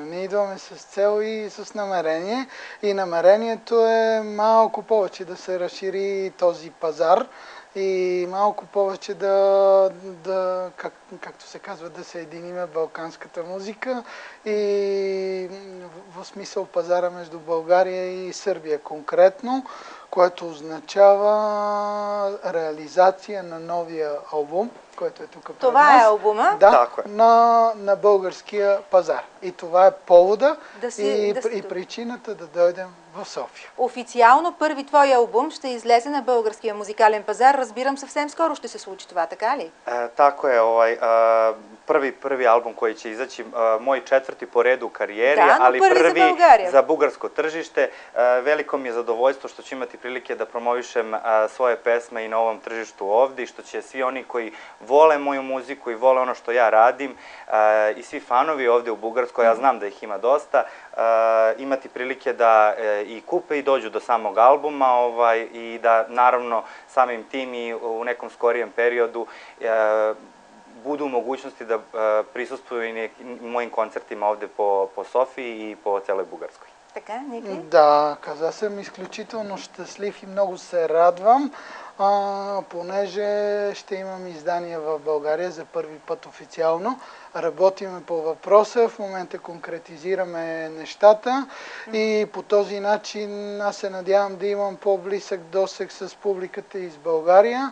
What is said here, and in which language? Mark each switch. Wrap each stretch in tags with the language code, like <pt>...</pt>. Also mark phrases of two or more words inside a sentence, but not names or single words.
<bg>Ние идваме с цел и с намерение и намерението е малко повече да се разшири този пазар и малко повече както се казва, да се единиме балканската музика и в смисъл пазара между България и Сърбия конкретно, което означава реализация на новия албум, който е тук пред нас. Това е албума? Да, на българския пазар. И това е повода и причината да дойдем в София. Официално първи твой албум ще излезе на българския музикален пазар. Разбирам, съвсем скоро ще се случи това, така ли?</bg> <sr>Tako je, prvi album koji će izaći, moj četvrti po redu u karijeri, ali prvi za bugarsko tržište. Veliko mi je zadovoljstvo što ću imati prilike da promovišem svoje pesme i na ovom tržištu ovdje i što će svi oni koji vole moju muziku i vole ono što ja radim i svi fanovi ovdje u Bugarskoj, ja znam da ih ima dosta, imati prilike da i kupe i dođu do samog albuma i da naravno samim tim i u nekom skorijem periodu budu u mogućnosti da prisustvuju i mojim koncertima ovdje po Sofiji и по цялой Бугарской.</sr> <bg>Така, Ники? Да, каза съм изключително щастлив и много се радвам, понеже ще имам издание в България за първи път официално. Работиме по въпроса, в момента конкретизираме нещата и по този начин аз се надявам да имам по-близък досег с публиката из България.</bg>